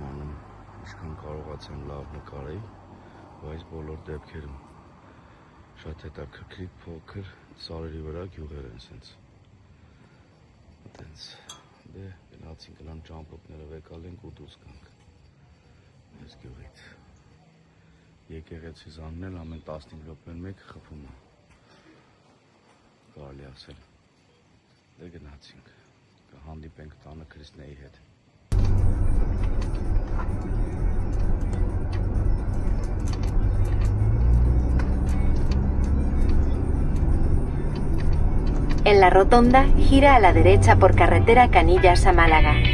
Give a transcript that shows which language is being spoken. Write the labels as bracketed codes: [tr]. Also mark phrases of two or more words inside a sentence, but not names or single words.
[hy] անում, ինչքան կարողացան լավ նկարեի, բայց բոլոր դեպքերում շատ հետաքրքիր փոքր սարերի վրա գյուղեր են սենց Տենց, դե գնացին գնանք ճամպրուկները վեկալենք ու դուրս գանք այս գյուղից եկեղեցի զաննել ամեն 15 րոպեն մեկ խփում է կարելի ասել դե գնացինք կհանդիպենք տանը Քրիստնեի հետ [es] En la rotonda, gira a la derecha por carretera Canillas a Málaga.